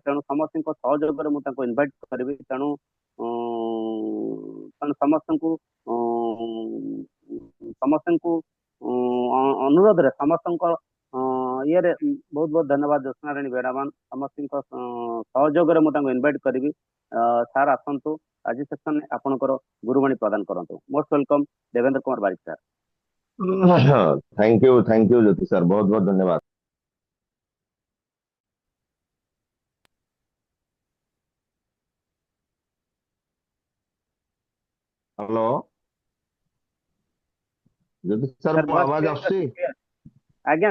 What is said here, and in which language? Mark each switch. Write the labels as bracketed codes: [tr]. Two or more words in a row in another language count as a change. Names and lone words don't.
[or] ତେଣୁ ସମସ୍ତଙ୍କ ସହଯୋଗରେ ମୁଁ ତାଙ୍କୁ ଇନଭାଇଟ୍ କରିବି। ତେଣୁ ତେଣୁ ସମସ୍ତଙ୍କୁ ଅନୁରୋଧରେ ସମସ୍ତଙ୍କ ଇଏରେ ବହୁତ ବହୁତ ଧନ୍ୟବାଦ ଜ୍ୟୋତ୍ସ୍ନାରାଣୀ ବେଡ଼ାମାନ ସମସ୍ତଙ୍କ ସହଯୋଗରେ ମୁଁ ତାଙ୍କୁ ଇନଭାଇଟ୍ କରିବି। ସାର୍ ଆସନ୍ତୁ, ଆଜି ସେସନରେ ଆପଣଙ୍କର ଗୁରୁବାଣୀ ପ୍ରଦାନ କରନ୍ତୁ। [en] most welcome [or] ଦେବେନ୍ଦ୍ର କୁମାର ବାରିକ ସାର୍। [en] thank you [hi] ज्योति सर, बहुत बहुत धन्यवाद। [en] hello Jyoti sir, [or] ସାର୍ ମୋ ଭଏସ୍ आवाज କ୍ଲିୟର आସୁଛି? ଆଜ୍ଞା।